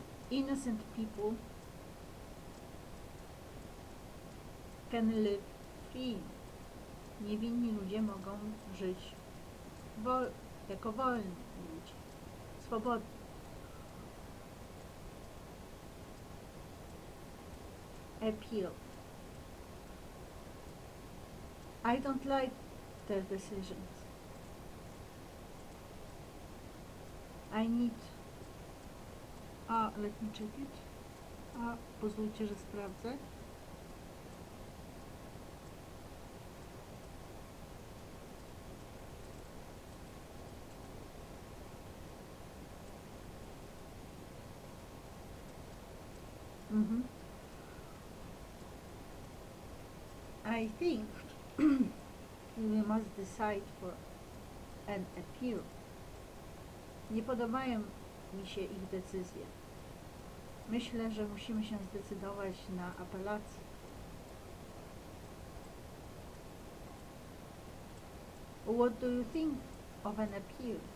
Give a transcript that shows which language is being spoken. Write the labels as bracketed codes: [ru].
[en] Innocent people can live free. [pl] Niewinni ludzie mogą żyć jako wolni ludzie, swobodni. [en] Appeal. I don't like their decisions. I need... let me check it. [pl] Pozwólcie, że sprawdzę. [en] I think we must decide for an appeal. [pl] Nie podobają mi się ich decyzje. Myślę, że musimy się zdecydować na apelację. [en] What do you think of an appeal?